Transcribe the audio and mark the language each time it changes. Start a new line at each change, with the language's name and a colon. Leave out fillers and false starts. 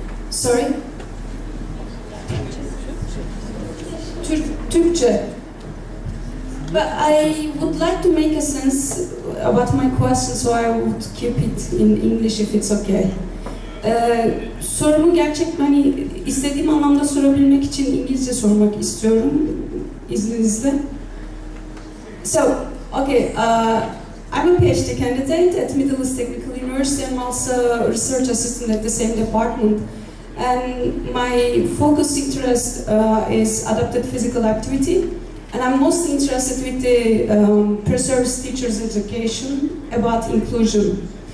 English: Sorry? Türkçe. But I would like to make a sense about my question, so I would keep it in English if it's okay.
Turkish: Sorumu gerçekten istediğim anlamda sorabilmek için İngilizce sormak istiyorum, izninizle.
English: So, okay, I'm a PhD candidate at Middle East Technical University. I'm also a research assistant at the same department. And my focus interest is adapted physical activity. And I'm mostly interested with the pre-service teachers education about inclusion.